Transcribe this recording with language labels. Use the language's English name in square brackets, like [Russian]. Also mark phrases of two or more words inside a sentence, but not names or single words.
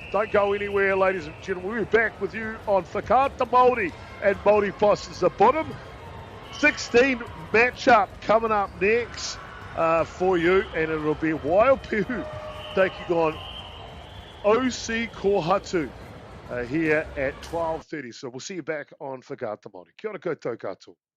[English] Don't go anywhere, ladies and gentlemen. We'll be back with you on Whakaata Māori and Māori Plus is the bottom 16 matchup coming up next for you, and it'll be Waiopeu taking on OC Kohatu here at 12:30. So we'll see you back on Whakaata Māori. [Māori] Kia ora koutou katoa.